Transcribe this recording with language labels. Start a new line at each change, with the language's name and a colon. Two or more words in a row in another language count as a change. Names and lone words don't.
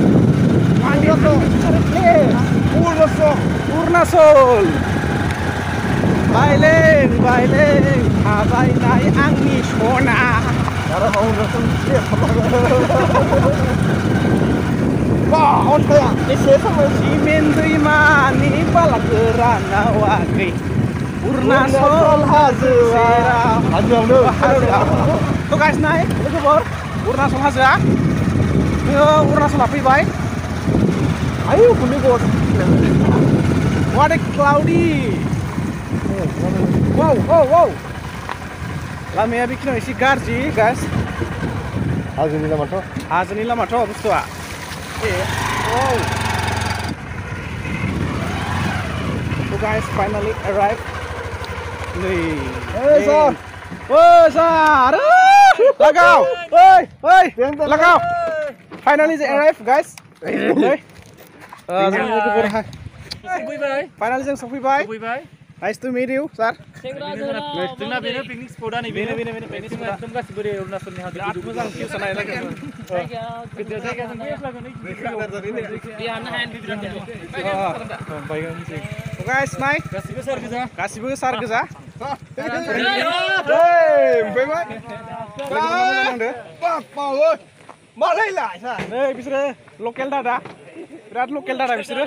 Bodo: अरुणाचल बायलें थाबायनाय आंनि सना सिमेन्ट दैमानि बाला गोरानावाखै अरुणाचल हाजोआव गाइस नाय लोगोफोर अरुणाचल हाजोआ जोङो अरुणाचला फैबाय आयु
English: what a cloudy wow
Bodo: लामाया बेखिनियाव एसे गाज्रि गाइस हाजोनि लामाथ' बुस्थुआ
English: So guys finally arrived. Hey sir! Lagaw! Hey! Lagaw! Finally they arrived guys.
Bodo: Finally जों सफैबाय.
English: Nice to meet you, sir.
Bodo: जोंना बेनो
English: picnic spot
Bodo: नै बेनो पिकनिक स्पटआ एकदम गासिबो अरुणाचलनि हाजो मोजां भिउ सानाय लागोन गिदिर जायगा जों बेयाव लागोन guys नाय गासिबो सार गोजा नै बिसोरो लकेल दादा बिराद लकेल दादा बिसोरो